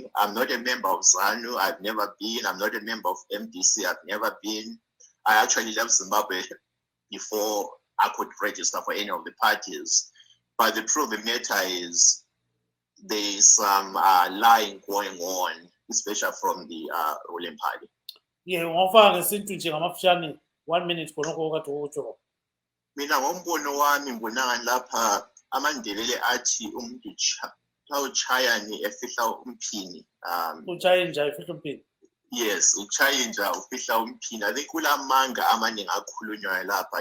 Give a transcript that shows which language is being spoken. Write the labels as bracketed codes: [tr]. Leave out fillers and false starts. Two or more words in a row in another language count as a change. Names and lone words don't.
[en] I'm not a member of ZANU. I've never been. I'm not a member of MDC. I've never been. I actually left Zimbabwe before I could register for any of the parties. But the truth of the matter is there's some lying going on, especially from the ruling party. Yeah, [nd] ngofaka ngesintu nje ngamafishane 1 minute khonokho okade utsho. Mina ngombono wami ngibona lapha amaNdebele athi umuntu uchayani efihla umphini. Uchaye nje efihla umphini. Yes, uchaye nje ufihla umphini. [en] I think [nd] kulamanga amaningi akhulunywayo lapha.